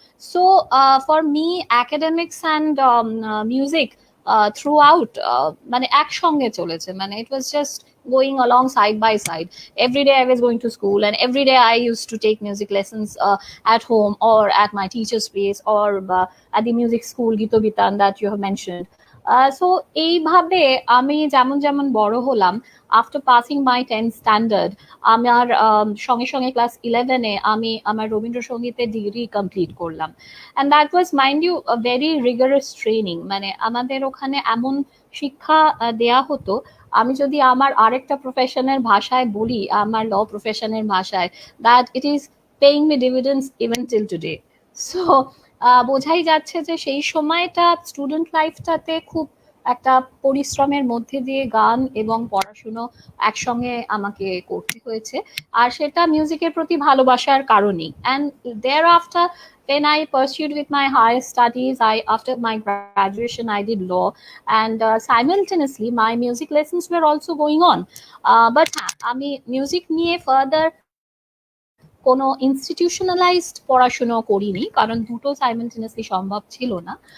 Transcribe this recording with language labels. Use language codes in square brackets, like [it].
[en] So, for me, academics and music throughout, [bn] মানে একসঙ্গে চলেছে, মানে [en] it was just going along side by side. Every day I was going to school, and every day I used to take music lessons at home or at my teacher's place, or at the music school Gito Bitan that you have mentioned. [bn] So এইভাবে আমি যেমন যেমন বড় হলাম, [en] after passing my 10th standard, [bn] আমার সঙ্গে সঙ্গে class 11-এ আমি আমার রবীন্দ্রসঙ্গীতের ডিগ্রি কমপ্লিট করলাম। [en] And that was mind you very rigorous training. [bn] মানে আমাদের ওখানে এমন শিক্ষা দেয়া হতো, আমি যদি আমার আরেকটা প্রফেশনের ভাষায় বলি, আমার ল প্রফেশনের ভাষায়, [en] That it is paying me dividends even till today. [bn] So বোঝাই যাচ্ছে যে সেই সময়টা স্টুডেন্ট লাইফটাতে খুব একটা পরিশ্রমের মধ্যে দিয়ে গান এবং পড়াশুনো একসঙ্গে আমাকে করতে হয়েছে, আর সেটা মিউজিকের প্রতি ভালোবাসার কারণেই। [en] And thereafter when I pursued with my higher studies, after my graduation I did law, and simultaneously my music lessons were also going on. [bn] But আমি মিউজিক নিয়ে ফার্দার কোনো ইনস্টিটিউশনালাইজড পড়াশুনো করিনি, কারণ দুটো সাইমেলটেনিয়াসলি সম্ভব ছিল না।